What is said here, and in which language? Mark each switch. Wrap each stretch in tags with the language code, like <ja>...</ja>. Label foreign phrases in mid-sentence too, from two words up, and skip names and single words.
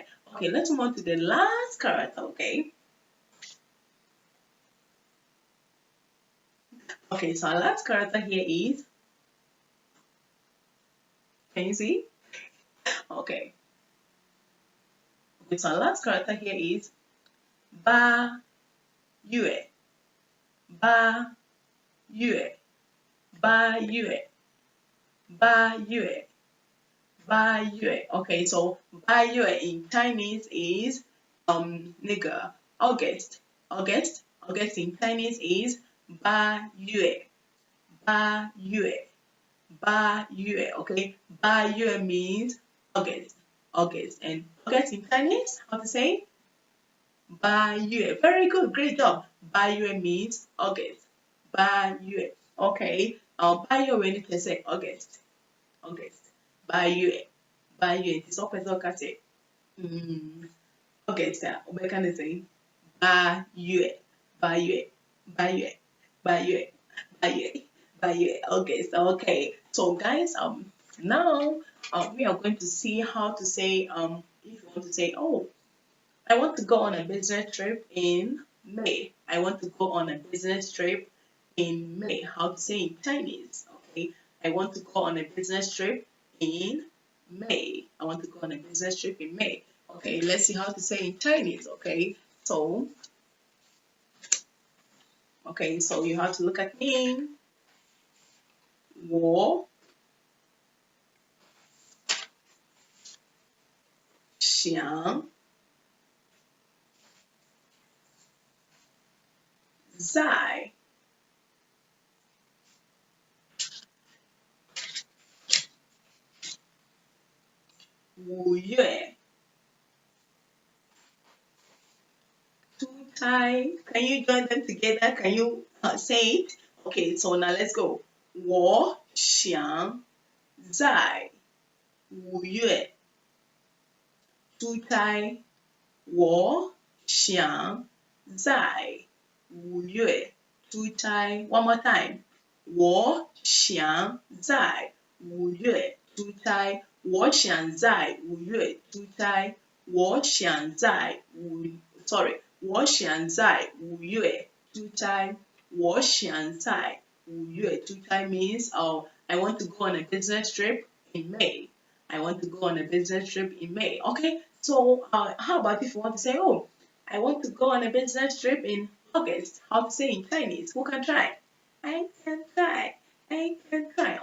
<en>Okay, let's move on to the last character, okay? Okay, so our last character here is, can you see? Okay. Okay, so our last character here is</en> <zh>Ba Yue. Ba Yue. Ba Yue. Ba Yue. Ba Yue.</zh> <en>Okay, so</en> <zh>Ba Yue</zh> <en>in Chinese is nigga. August. August. August in Chinese is</en> <zh>Ba Yue. Ba Yue. Ba Yue. Okay. Ba Yue</zh> <en>means August. August. And August in Chinese, how to say?</en> <zh>Ba Yue.</zh> <en>Very good. Great job.</en> <zh>Ba Yue</zh> <en>means August.</en> <zh>Ba Yue. Okay. Ba Yue</zh> <en>we need to say August. August.</en> <zh>Ba Yue. Ba Yue.</zh> <en>It's open so can say. August. We can say</en> <zh>Ba Yue. Ba Yue. Ba Yue. Ba Yue. Ba Yue. Ba Yue.</zh> <en>August. Okay. So guys, now we are going to see how to say if you want to say, oh, I want to go on a business trip in May. I want to go on a business trip in May. How to say in Chinese? Okay. I want to go on a business trip in May. I want to go on a business trip in May. Okay, let's see how to say in Chinese. Okay, so you have to look at me.</en> <zh>我想在5月出差.</zh> <en>Can you join them together? Can you say it? Okay, so now let's go.</en> <zh>我想在5月出差。我想在5月出差。</zh> <en>One more time.</en> <zh>我想在5月出差。我想在5月出差。我想在5月出差。我想在 5月 出差</zh> <en>means I want to go on a business trip in May. I want to go on a business trip in May. Okay, so how about if you want to say, oh, I want to go on a business trip in August? How to say in Chinese? Who can try? I can try. I can try.</en>